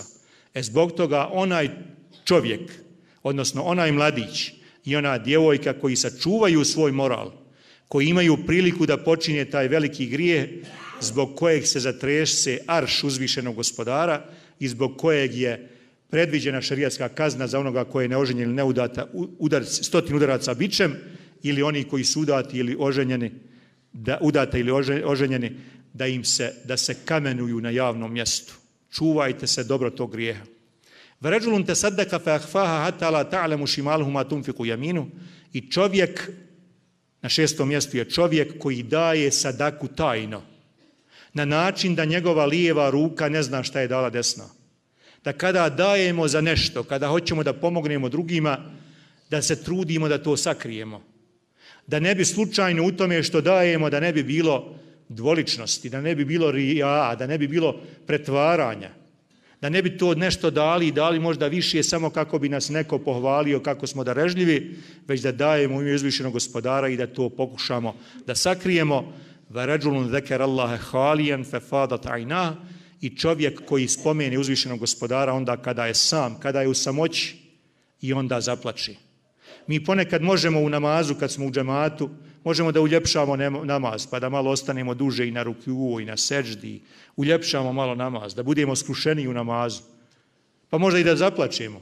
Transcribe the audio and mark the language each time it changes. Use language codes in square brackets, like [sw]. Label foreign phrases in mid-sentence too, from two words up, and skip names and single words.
[bs] Zbog toga onaj čovjek, odnosno onaj mladić i ona djevojka koji sačuvaju svoj moral, koji imaju priliku da počine taj veliki grijeh, zbog kojeg se zatrese arš uzvišenog gospodara i zbog kojeg je predviđena šerijatska kazna za onoga koje je neoženjen ili neudata, 100 udaraca bičem, ili oni koji su udati ili oženjeni, udata ili oženjeni, da se kamenuju na javnom mjestu. Čuvajte se dobro tog grijeha. [ar] ورجل تصدق فأخفاها حتى لا تعلم شماله ما تنفق يمينه. [bs] I čovjek, na 6. mjestu je čovjek koji daje sadaku tajno, na način da njegova lijeva ruka ne zna šta je dala desna. Da kada dajemo za nešto, kada hoćemo da pomognemo drugima, da se trudimo da to sakrijemo. Da ne bi slučajno u tome što dajemo, da ne bi bilo dvoličnosti, da ne bi bilo rija, da ne bi bilo pretvaranja, da ne bi to nešto dali i dali možda više samo kako bi nas neko pohvalio kako smo darežljivi, već da dajemo u ime uzvišenog Gospodara i da to pokušamo da sakrijemo. [ar] وَرَجُلٌ ذَكَرَ اللَّهَ خَالِيًا فَفَاضَتْ عَيْنَاهُ. [bs] I čovjek koji spomene uzvišenog Gospodara onda kada je sam, kada je u samoći i onda zaplači. Mi ponekad možemo u namazu, kad smo u džematu, možemo da uljepšamo namaz, pa da malo ostanemo duže i na rukuu i na seždi, uljepšamo malo namaz, da budemo skrušeni u namazu, pa možda i da zaplačemo.